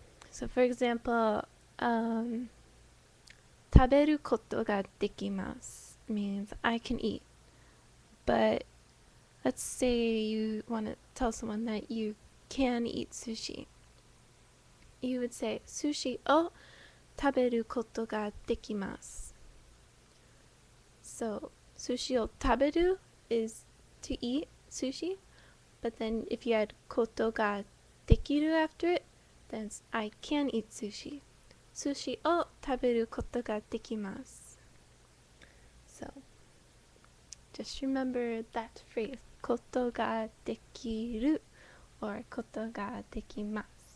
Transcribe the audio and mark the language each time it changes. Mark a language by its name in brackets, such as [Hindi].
[English] So for example, [Japanese] 食べることができます [English] means I can eat. But let's say you want to tell someone that you can eat sushi. You would say [Japanese] 寿司を食べることができます. [English] So [Japanese] 寿司を食べる [English] is to eat sushi, but then if you add ことができる after it, then it's I can eat sushi. [Japanese] 寿司を食べることができます. [English] So just remember that phrase, ことができる or ことができます.